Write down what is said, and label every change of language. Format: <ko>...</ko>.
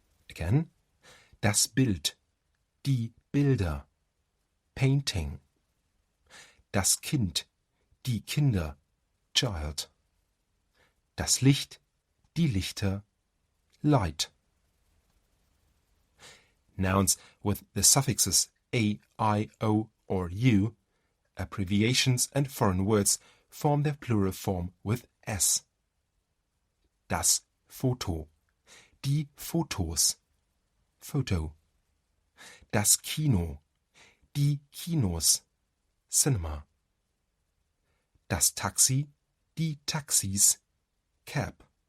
<de>Again, das Bild, die Bilder, painting. Das Kind, die Kinder, child. Das Licht, die Lichter, light.</de> <en>Nouns with the suffixes a, I, o, or u, abbreviations and foreign words form their plural form with s.</en> <de>Das Foto, die Fotos, photo. Das Kino, die Kinos, cinema. Das Taxi, die Taxis, cab.</de>